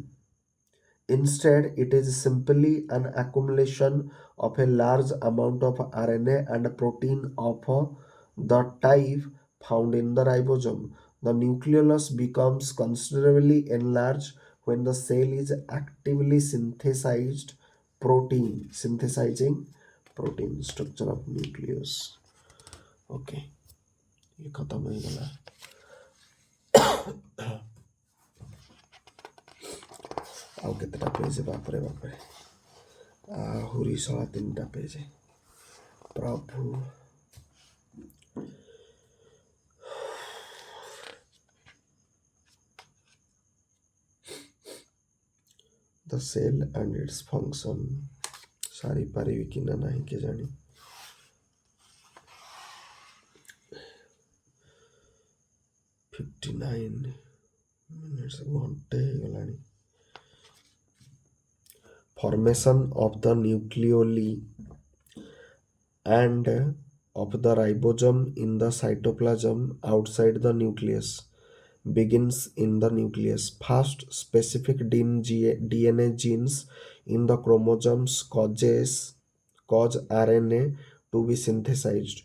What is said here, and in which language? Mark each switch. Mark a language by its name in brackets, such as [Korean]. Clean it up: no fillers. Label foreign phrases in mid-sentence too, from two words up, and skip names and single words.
[English] Instead, it is simply an accumulation of a large amount of RNA and protein of the type found in the ribosome. The nucleolus becomes considerably enlarged when the cell is actively synthesizing protein. Structure of nucleus. [Hindi] Okay, ये खत्म हो गया. [Odia] ଆଉ କେତେଟା ପେଜ ବାପରେ ବାପରେ ଆହୁରି 3.5 ପେଜ ପ୍ରଭୁ. The cell and its function ସାରିପାରିବି କି ନା ନାହିଁ କେଜାଣି. ଘଣ୍ଟେ ହେଇଗଲାଣି. [English] Formation of the nucleoli and of the ribosome in the cytoplasm outside the nucleus begins in the nucleus. First, specific DNA genes in the chromosomes cause RNA to be synthesized.